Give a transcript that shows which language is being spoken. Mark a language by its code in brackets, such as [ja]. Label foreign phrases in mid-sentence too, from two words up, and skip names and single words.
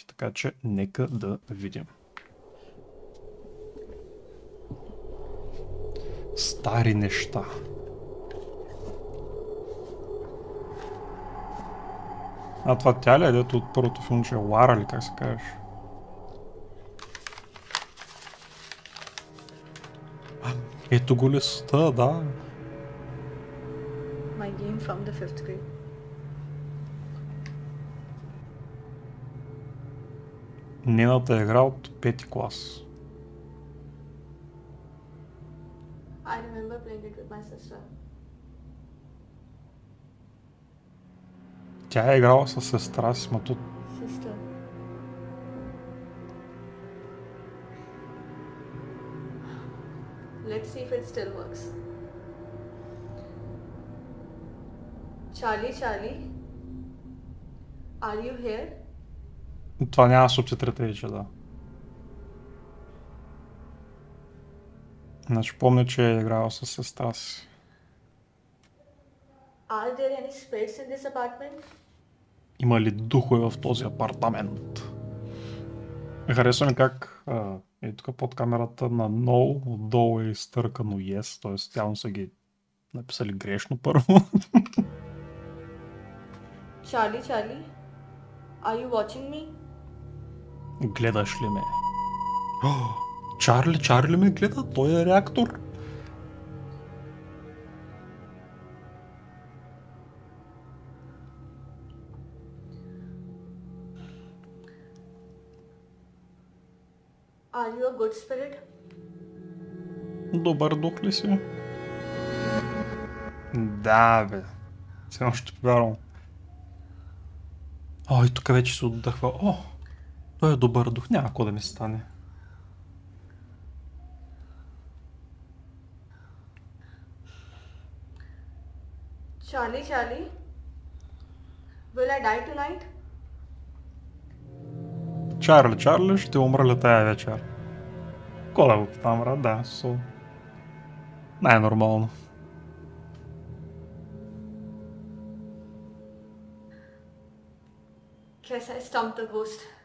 [bg] Така че нека да видим. Стари неща. Това тя ли е, дето от първото филмче, Лара ли, как се кажеш? Ето го листа, да. [en] My game from the 5th grade. [bg] Нейната игра от 5-ти клас. [en] I remember playing it with my sister. [bg] Тя е играла със сестра си, ма тут... [en] Sister. Let's see if it still works. Charlie, are you here? [bg] Това няма субтитрите вече, да. Значи помня, че е играла със сестра си. [en] Are there any spirits in this apartment? [bg] Има ли духове в този апартамент? Харесва ми как е тук под камерата на No, отдолу е изтъркано Yes, т.е. явно са ги написали грешно първо. [en] Charlie, are you watching me? [bg] Гледаш ли ме? Чарли ме гледа, той е реактор. [en] Are you a good spirit? [bg] Добър дух ли си? Да, бе. Все още повярвам. О, и тук вече се отдъхва. О, той е добър дух, няма какво да ми стане. [en] Charlie, will I die tonight? [bg] Чарли, ще умра ли тая вечер? Ко да го питам, брат? Да, най-нормално. [en] Guess I stumped the ghost.